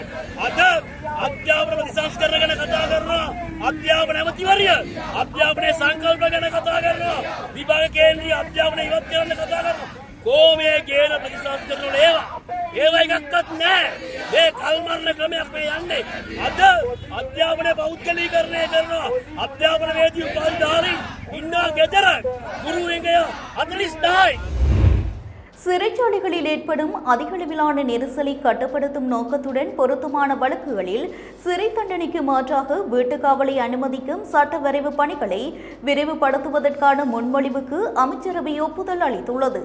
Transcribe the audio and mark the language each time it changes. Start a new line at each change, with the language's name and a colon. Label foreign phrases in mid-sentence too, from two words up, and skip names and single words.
Sinhala: අද අධ්‍යාපන ප්‍රතිසංස්කරණ ගැන කතා කරනවා, අධ්‍යාපන ඇමතිවරිය අධ්‍යාපනයේ සංකල්ප ගැන කතා කරනවා, විභාග කේන්ද්‍රීය අධ්‍යාපනය ඉවත් කරන්න කතා කරනවා. කොහොමේ ගේන ප්‍රතිසංස්කරණ වල ඒවා එකක්වත් නැහැ. මේ කල්මරණ ක්‍රමයක් මේ යන්නේ. අද අධ්‍යාපනය පෞද්ගලීකරණය කරනවා. අධ්‍යාපන වේදී උපාධිධාරීන් ඉන්නවා ගෙදර ගුරුවරුන්ගේ 40,000යි.
Tamil: சிறைச்சாலைகளில் ஏற்படும் அதிகளவிலான நெரிசலை கட்டுப்படுத்தும் நோக்கத்துடன் பொருத்தமான வழக்குகளில் சிறை தண்டனைக்கு மாற்றாக வீட்டுக்காவலை அனுமதிக்கும் சட்ட வரைவு பணிகளை விரைவுபடுத்துவதற்கான முன்மொழிவுக்கு அமைச்சரவை ஒப்புதல் அளித்துள்ளது.